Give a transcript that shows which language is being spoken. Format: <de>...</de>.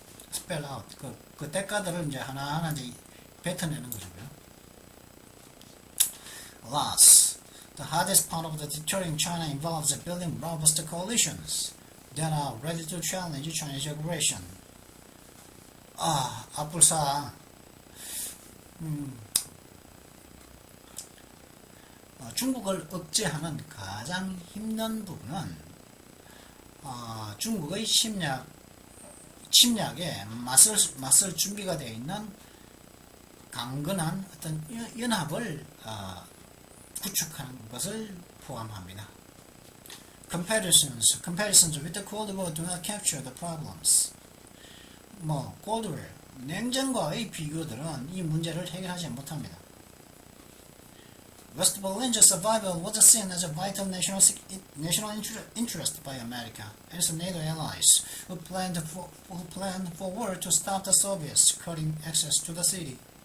<ko>spell out 그 대가들을 이제 하나하나 이제 뱉어내는 거고요.</ko> <en>Last, the hardest part of the deterring China involves building robust coalitions that are ready to challenge Chinese aggression. 앞불사.</en> <ko>중국을 억제하는 가장 힘든 부분은 중국의 침략에 맞설 준비가 되어 있는 강건한 어떤 연합을 구축하는 것을 포함합니다.</ko> <en>Comparisons with the Cold War do not capture the problems.</en> <ko>Cold War, 냉전과의 비교들은 이 문제를 해결하지 못합니다.</ko> <en>West Berlin's survival was seen as a vital national interest by America and its NATO allies, who planned for war to stop the Soviets cutting access to the city.</en>